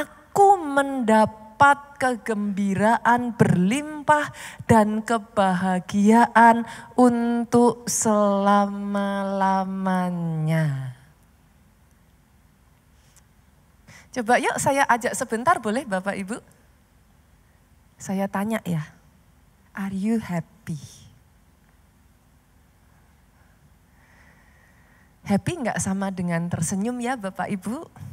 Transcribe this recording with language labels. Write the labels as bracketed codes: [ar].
[id] aku mendapat kegembiraan berlimpah dan kebahagiaan untuk selama-lamanya. Coba yuk saya ajak sebentar boleh Bapak Ibu? Saya tanya ya, [en] are you happy? [id] Happy nggak sama dengan tersenyum ya Bapak Ibu?